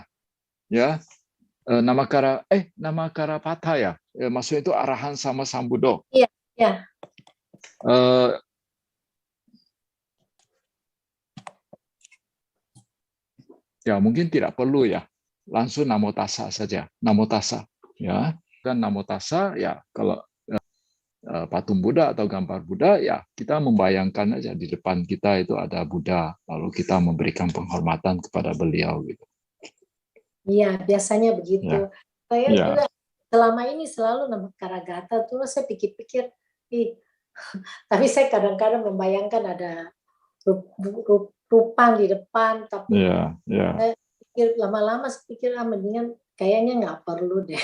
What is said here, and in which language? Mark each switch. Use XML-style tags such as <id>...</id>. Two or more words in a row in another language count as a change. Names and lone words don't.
<id>Ya. Namakarapatha ya. Maksudnya itu</id> <pi>arahan sama Sambuddho.</pi> <id>Iya, ya. Ya, mungkin tidak perlu ya. Langsung</id> <pi>Namo Tassa</pi> <id>saja.</id> <pi>Namo Tassa</pi> <id>ya. Kan</id> <pi>Namo Tassa</pi> <id>ya kalau patung Buddha atau gambar Buddha, ya kita membayangkan aja di depan kita itu ada Buddha, lalu kita memberikan penghormatan kepada beliau gitu. Iya, biasanya begitu. Saya Ya. juga selama ini selalu nama Karagata, terus saya pikir-pikir, tapi saya kadang-kadang membayangkan ada rupang di depan, tapi saya pikir lama-lama pikir mendingan kayaknya nggak perlu deh.</id>